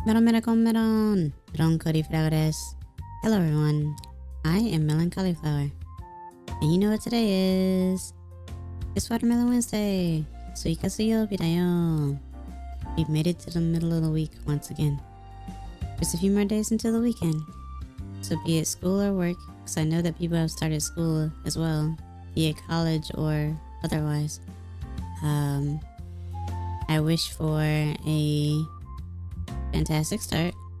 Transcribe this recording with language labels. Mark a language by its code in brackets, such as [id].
[en] meloncollieflaur [ja] です。 [en] Hello everyone, I am meloncollieflaur. And you know what today is? It's Watermelon Wednesday. [ja] SUIKA 水曜日だよ. [en] We've made it to the middle of the week once again. Just a few more days until the weekend. So be it school or work, because I know that people have started school as well, be it college or otherwise. I wish for a fantastic start.